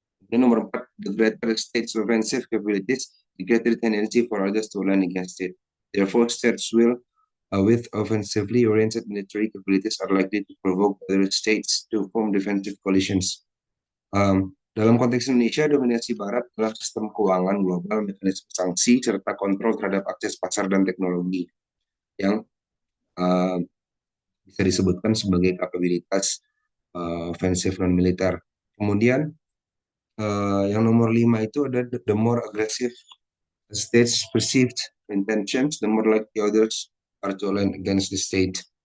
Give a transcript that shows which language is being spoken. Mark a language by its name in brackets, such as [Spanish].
[Indonesian] Ini nomor 4, [English] the greater state's offensive capabilities, the greater tendency for others to align against it. Therefore, states with offensively oriented military capabilities are likely to provoke other states to form defensive coalitions. [Indonesian] Dalam konteks Indonesia, dominasi Barat adalah sistem keuangan global, mekanisme sanksi, serta kontrol terhadap akses pasar dan teknologi yang uh, bisa disebutkan sebagai kapabilitas offensive non-militer. Kemudian yang nomor 5 itu ada [English] the more aggressive states perceived intentions, the more likely others are to align against the state.